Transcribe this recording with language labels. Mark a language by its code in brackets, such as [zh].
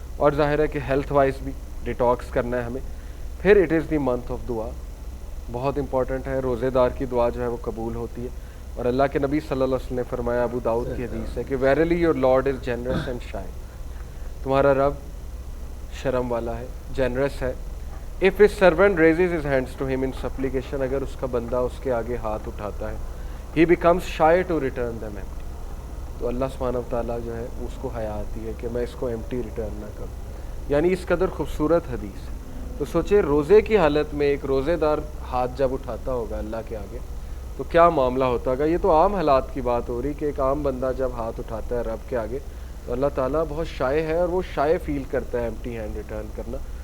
[ur] اور ظاہر ہے کہ ہیلتھ وائز بھی ڈیٹاکس کرنا ہے ہمیں. پھر [en] it is the month of دعا, [ur] بہت امپورٹنٹ ہے. روزے دار کی دعا جو ہے وہ قبول ہوتی ہے. اور اللہ کے نبی صلی اللہ علیہ وسلم نے فرمایا, ابو داؤد کی حدیث ہے کہ [en] Verily your Lord is generous and shy. [ur] تمہارا رب شرم والا ہے, جنرس ہے. [en] if his servant raises his hands to him in supplication, [ur] اگر اس کا بندہ اس کے آگے ہاتھ اٹھاتا ہے, [en] he becomes shy to return them empty. [ur] تو اللہ سبحانہ وتعالیٰ جو ہے اس کو حیا آتی ہے کہ میں اس کو ایمٹی ریٹرن نہ کروں. یعنی اس قدر خوبصورت حدیث ہے. تو سوچے روزے کی حالت میں ایک روزے دار ہاتھ جب اٹھاتا ہوگا اللہ کے آگے تو کیا معاملہ ہوتا ہوگا. یہ تو عام حالات کی بات ہو رہی کہ ایک عام بندہ جب ہاتھ اٹھاتا ہے رب کے آگے تو اللہ تعالیٰ بہت شائع ہے اور وہ شائع فیل کرتا ہے ایمٹی ہینڈ ریٹرن کرنا.